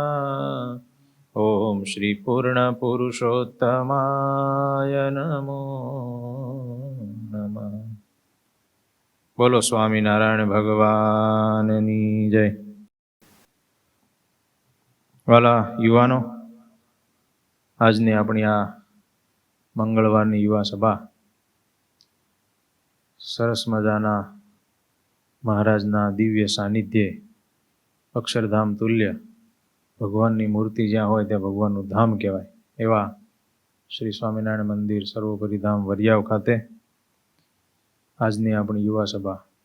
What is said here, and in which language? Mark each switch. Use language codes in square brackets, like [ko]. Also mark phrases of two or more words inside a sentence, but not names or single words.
[sa] ओम श्री पूर्ण पुरुषोत्तमाय नमो नमः। [gu] બોલો સ્વામીનારાયણ ભગવાનની જય। વાલા યુવાનો, આજની આપણી આ મંગળવારની યુવા સભા સરસ મજાના મહારાજના દિવ્ય સાનિધ્યે અક્ષરધામ તુલ્ય ભગવાનની મૂર્તિ જ્યાં હોય ત્યાં ભગવાનનું ધામ કહેવાય એવા શ્રી સ્વામિનારાયણ મંદિર સર્વોપરી ધામ વરિયાવ ખાતે આજની આપણી યુવા સભા